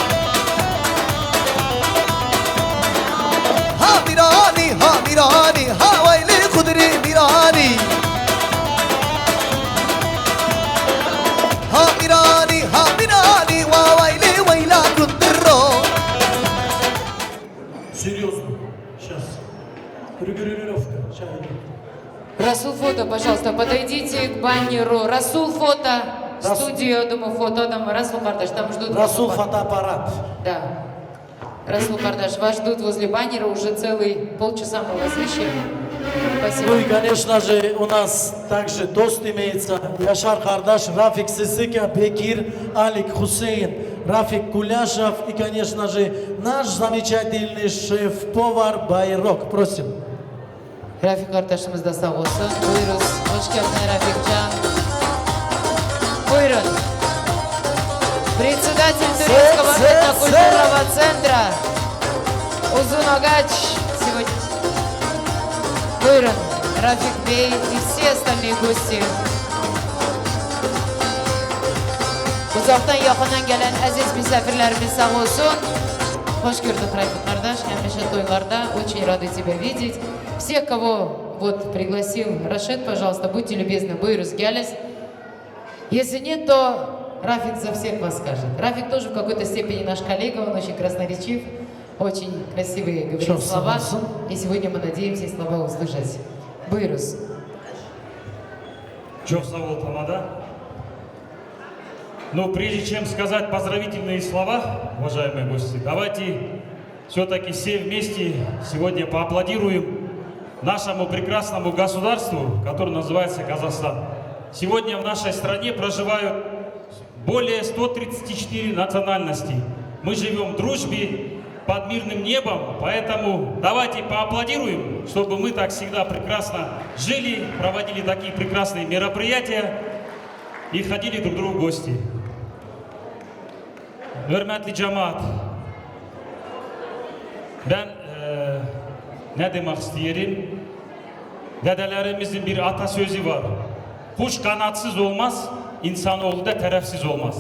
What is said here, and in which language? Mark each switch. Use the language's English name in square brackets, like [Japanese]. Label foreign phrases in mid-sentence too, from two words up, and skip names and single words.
[Russian] Ha mirani ha vayli kudri mirani Ha mirani va vayli vayla kundro Серьезно. Сейчас. Регулировка. Расул фото, пожалуйста, подойдите к баннеру. Расул фото. Студию, думаю, фото там. Расул Кардаш, там ждут. Расул фотоаппарат. Да. Расул Кардаш, вас ждут возле баннера уже целый полчаса мы вас ищем. Спасибо. Ну и, конечно же, у нас также тост имеется. Яшар Кардаш, Рафик Сысыка, Бекир, Алик Хусейн, Рафик Куляшев и, конечно же, наш замечательный шеф-повар Байрок. Просим. [Turkish] Рафик Кардаш'ımız da sağ olsun. Buyurun. Hoş geldin Rafikcan. Buyurun. [Russian] Председатель Турецкого этнокультурного центра Узунагач сегодня. Buyurun, Рафик Бей и все остальные gosти. [Turkish] Uzaktan yakından gelen aziz misafirlerimiz sağ olsun. Hoş gördük, Рафик kardeş. Hemşe toylarda. [Russian] Очень рады тебя видеть. Всех, кого вот пригласил Рашид, пожалуйста, будьте любезны, [Turkish] Buyurun gelin. [Russian] Если нет, то Рафик за всех вас скажет. Рафик тоже в какой-то степени наш коллега, он очень красноречив, очень красивые говорит слова. И сегодня мы надеемся эти слова услышать. Буйрус. [Turkish] Çok sağ ol, [Russian] Тамада. Но прежде чем сказать поздравительные слова, уважаемые гости, давайте все-таки все вместе сегодня поаплодируем нашему прекрасному государству, которое называется Казахстан. Сегодня в нашей стране проживают более 134 национальностей. Мы живем в дружбе, под мирным небом, поэтому давайте поаплодируем, чтобы мы так всегда прекрасно жили, проводили такие прекрасные мероприятия и ходили друг к другу в гости. [Turkish] Hürmetli cemaat, ben ne demek isterim? Dedelerimizin bir atasözü var. Kuş kanatsız olmaz, insanoğlu da tarafsız olmaz.